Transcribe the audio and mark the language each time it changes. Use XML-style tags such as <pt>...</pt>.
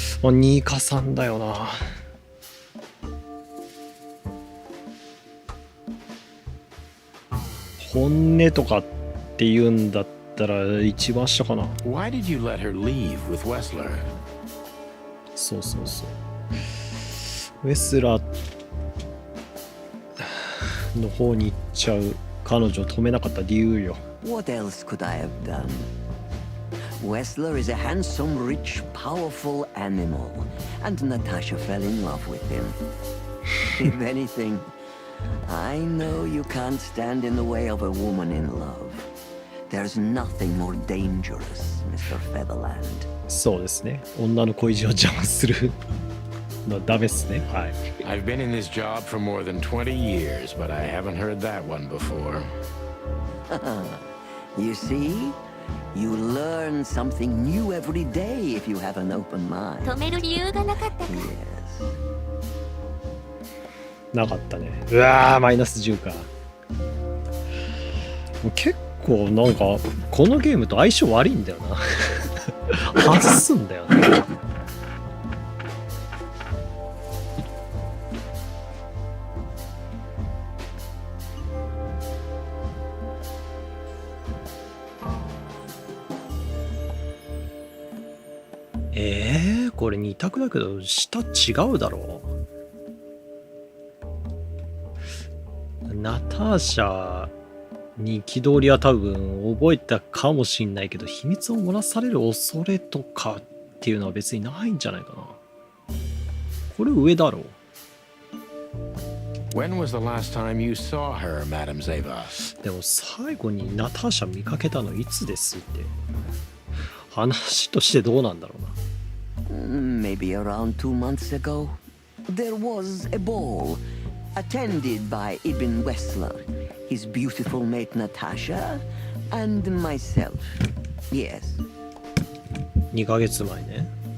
<ja>ニーカさんだよな。本音とかって言うんだったら一番下かな。</ja> <en>Why did you let her leave with Wessler?</en> <ja>そうそうそう。ウェスラーの方に行っちゃう彼女を止めなかった理由よ。</ja> <en>What else could I have done? Wessler is a handsome, rich, powerful animal, and Natasha fell in love with him. If anything, I know you can't stand in the way of a woman in love. There's nothing more dangerous, Mr. Featherland.</en> <ja>そうですね。女の恋路を邪魔するのはダメっすね。はい。</ja> <en>I've been in this job for more than 20 years, but I haven't heard that one before. You see? You learn something new every day if you have an open mind.</en> <ja>止める理由がなかったか。</ja> <en>Yes.</en> <ja>なかったね。うわー、マイナス10か。結構なんかこのゲームと相性悪いんだよな。外すんだよね。これ2択だけど下違うだろう。ナターシャに憤りは多分覚えたかもしんないけど、秘密を漏らされる恐れとかっていうのは別にないんじゃないかな。これ上だろう。</ja> <en>When was the last time you saw her, Madame Zavos?</en> <ja>でも最後にナターシャ見かけたのいつですって。話としてどうなんだろうな。</ja> <en>Maybe around 2 months ago. There was a ball attended by Ibn Wessler, his beautiful mate Natasha, and myself. Yes.</en> <ja>2ヶ月前ね。</ja>